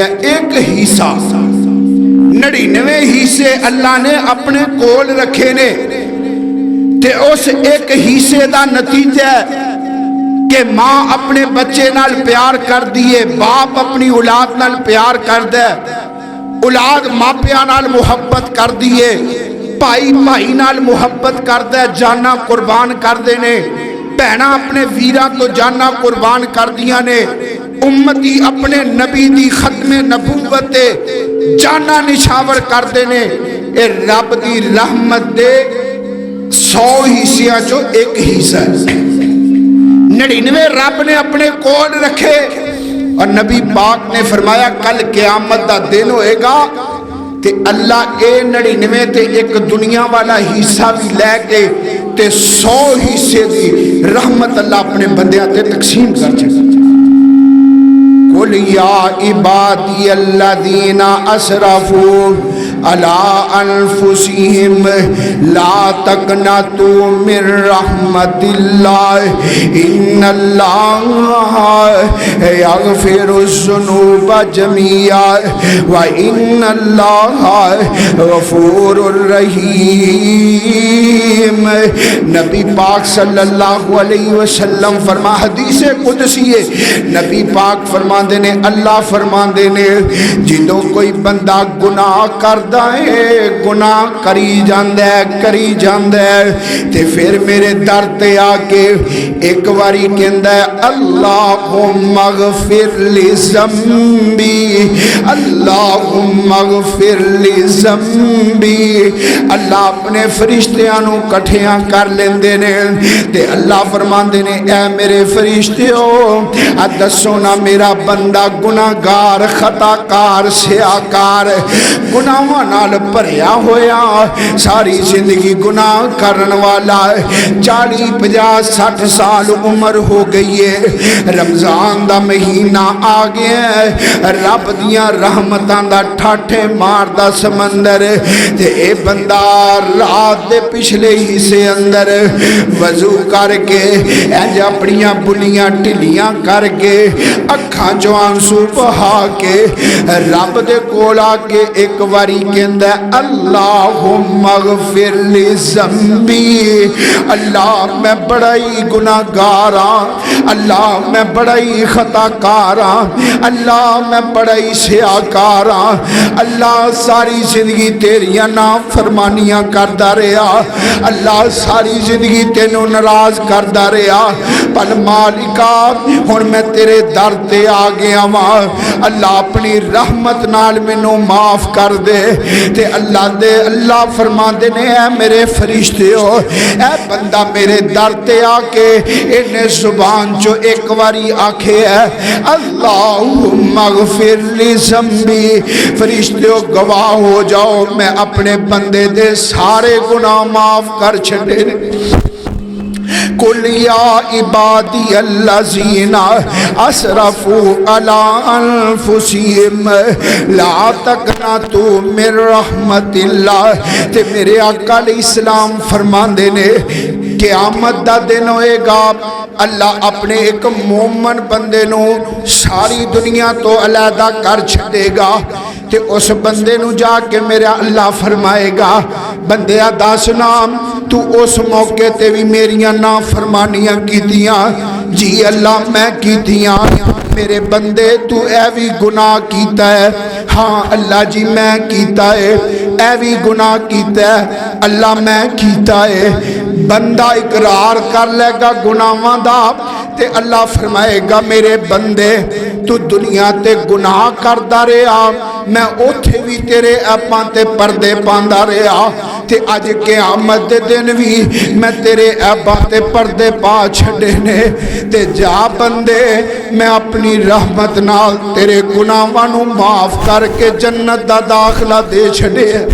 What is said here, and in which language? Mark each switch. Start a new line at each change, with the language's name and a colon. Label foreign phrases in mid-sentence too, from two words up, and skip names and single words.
Punjabi: ایک حصہ 99 حصے اللہ نے اپنے کول رکھے نے تے اس ایک حصے دا نتیجہ کہ ماں اپنے بچے نال پیار کر دیے, باپ اپنی اولاد نال پیار کر دے, اولاد ماپیاں نال محبت کر دیے, بھائی بھائی نال محبت کر دے, جانا قربان کر دے نے, بہنا اپنے ویرہ تو جانا قربان کر دیا نے, امتی اپنے نبی دی ختم نبوت جانا نشاور کر دے نے. اے رب دی رحمت دے 100 حصیاں جو ایک حصہ ہے. 99 رب نے اپنے کول رکھے اور نبی پاک نے فرمایا کل قیامت دا دن ہوئے گا تے اللہ اے 99 تے ایک دنیا والا حصہ بھی لے کے تے 100 حصے دی رحمت اللہ اپنے بندیاں تے تقسیم کر چھے.
Arabic: قُلْ يَا عِبَادِيَ الَّذِينَ أَسْرَفُوا عَلَىٰ أَنفُسِهِمْ لَا تَقْنَطُوا مِن رَحْمَةِ اللَّهِ إِنَّ اللَّهَ يَغْفِرُ الذُّنُوبَ جَمِيعًا وَإِنَّ اللَّهَ غَفُورٌ رَحِيمٌ.
Punjabi: نبی پاک
Arabic: صلی اللہ علیہ وسلم
Punjabi: فرما حدیث قدسی ہے, نبی پاک فرما دینے اللہ فرما دینے جدوں کوئی بندہ گناہ کردہ ہے, گناہ کری جاندہ ہے تے پھر میرے در تے آکے ایک واری کہندہ ہے
Arabic: اللہم اغفر لی ذنبی,
Punjabi: اللہم اغفر لی ذنبی. اللہ اپنے فرشتیاں کٹھیاں کر لیندے نے تے اللہ فرما دینے اے میرے فرشتیوں دسو نا میرا بندہ گناہگار خطاکار سیاکار گناہاں نال بھریا ہویا ساری زندگی گناہ کرن والا 40 50 60 سال عمر ہو گئی ہے, رمضان دا مہینہ آ گیا ہے, رب دیاں رحمتاں دا ٹھاٹھے مار دا سمندر تے اے بندہ رات دے پچھلے حصے اندر وضو کر کے اج اپنیاں بلیاں ٹھلیاں کر کے اکھاں چوں آنسو بہا کے رب دے کول آ کے ایک واری کہندا
Arabic: اللہم اغفر لی ذنبی,
Punjabi: اللہ میں بڑا ہی گناہگار ہاں, اللہ میں بڑا ہی خطاکار ہاں, اللہ میں بڑا ہی سیاکار ہاں, اللہ ساری زندگی تیریاں نافرمانیاں کردا رہیا, اللہ ساری زندگی تینوں ناراض کردا رہیا, پل مالکا ہن میں تیرے در تے آ گیا واں اللہ اپنی رحمت نال مینوں معاف کر دے تے اللہ فرماندے نے اے میرے فرشتیو اے بندہ میرے در تے آ کے انہیں زبان جو ایک واری آکھے ہے
Arabic: اللہم اغفر لی ذنبی
Punjabi: فرشتیو گواہ ہو جاؤ میں اپنے بندے دے سارے گناہ معاف کر چھڑے
Arabic: قل یا عبادی الذین اسرفوا علی انفسہم لا تقنطوا من رحمت اللہ
Punjabi: تے میرے آقا
Arabic: علیہ السلام
Punjabi: فرماندے نے قیامت دا دن ہوئے گا اللہ اپنے ایک مومن بندے نو ساری دنیا تو علیحدہ کر چھڑے گا تے اس بندے نو جا کے میرا اللہ فرمائے گا بندیا دس نام تو اس موقع تے بھی میریاں نافرمانیاں کیتیاں جی اللہ میں کیتیاں میرے بندے تو اے بھی گناہ کیتا ہے ہاں اللہ جی میں کیتا ہے اے بھی گناہ کیتا ہے اللہ میں کیتا ہے بندہ اقرار کر لے گا گناہاں دا تے اللہ فرمائے گا میرے بندے تو دنیا تے گناہ کردا رہیا میں اوتھے بھی تیرے اپاں تے پردے پاندا رہیا تے اج قیامت دے دن بھی میں تیرے اپاں تے پردے پا چھڈے نے تے جا بندے میں اپنی رحمت نال تیرے گناہاں نو معاف کر کے جنت دا داخلہ دے چھڈے